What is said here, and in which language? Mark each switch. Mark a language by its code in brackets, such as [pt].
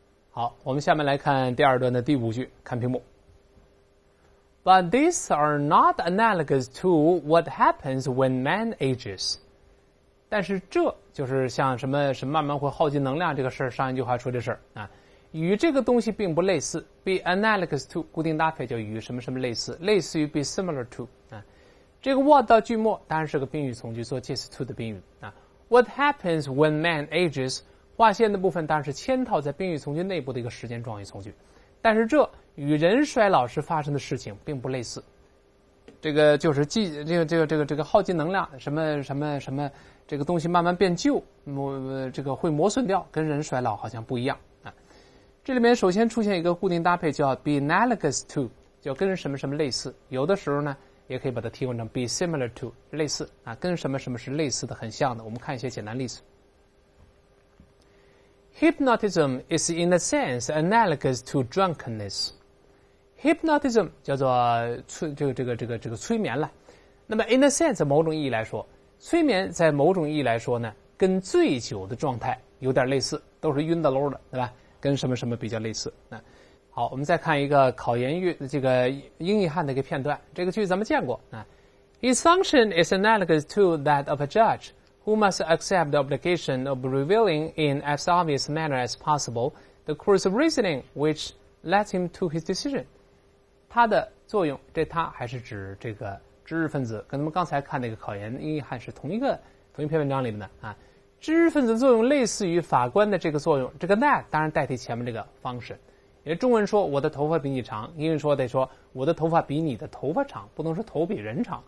[zh] 好，我们下面来看第二段的第5句，看屏幕。 [en] But these are not analogous to what happens when man ages. [zh] 但是这就是像什么慢慢会耗尽能量这个事儿，上一句话说这事儿啊，与这个东西并不类似。 [en] be analogous to [zh] 固定搭配就与什么什么类似，类似于 [en] be similar to [zh] 啊。这个 what 到句末当然是个宾语从句，做介词 to 的宾语啊。 [en] What happens when man ages？ [zh] 划线的部分当然是嵌套在宾语从句内部的一个时间状语从句，但是这与人衰老时发生的事情并不类似。这个就是这个耗尽能量，什么这个东西慢慢变旧，这个会磨损掉，跟人衰老好像不一样啊。这里面首先出现一个固定搭配叫 [en] be analogous to， [zh] 就跟什么什么类似。有的时候呢，也可以把它替换成 [en] be similar to， [zh] 类似啊，跟什么什么是类似的，很像的。我们看一些简单例子。 [en] Hypnotism is in a sense analogous to drunkenness. [zh] Hypnotism 叫做催眠了。那么 [en] in a sense [zh] 某种意义来说，催眠在某种意义来说呢，跟醉酒的状态有点类似，都是晕的喽的，对吧？跟什么什么比较类似啊？好，我们再看一个考研这个英译汉的一个片段，这个句子咱们见过啊。 [en] His function is analogous to that of a judge.Who must accept the obligation of revealing in as obvious manner as possible the course of reasoning which led him to his decision. [zh] 它的作用，这它还是指这个知识分子，跟咱们刚才看那个考研英译汉是同一篇文章里面的啊。知识分子作用类似于法官的这个作用，这个 that 当然代替前面这个 function。因为中文说我的头发比你长，英文说得说我的头发比你的头发长，不能说头比人长。